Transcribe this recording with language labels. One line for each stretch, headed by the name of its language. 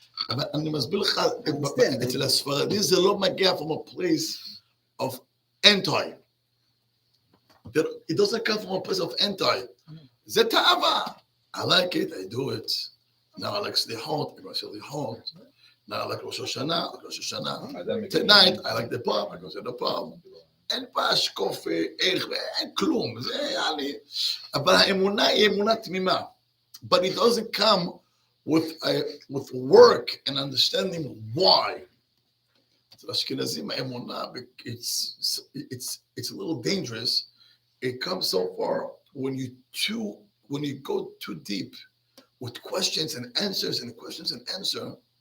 Hebrew: אבל אני מסביר לך, אצל הספרדים זה לא מגיע
English: from a place of anti. It doesn't come from a place of anti.
Hebrew: זה תאווה.
English: I like it, I do it. Now I like סליחות, I go סליחות. Now I like Rosh Hashanah. Tonight I like the pub, I go to the pub.
Hebrew: אין פה אשקוף ערך, אין כלום. זה היה לי. אבל האמונה היא אמונה תמימה.
English: But it doesn't come with work and understanding why. So Ashkenazim האמונה, it's a little dangerous. It comes so far when you go too deep with questions and answers and questions and answer.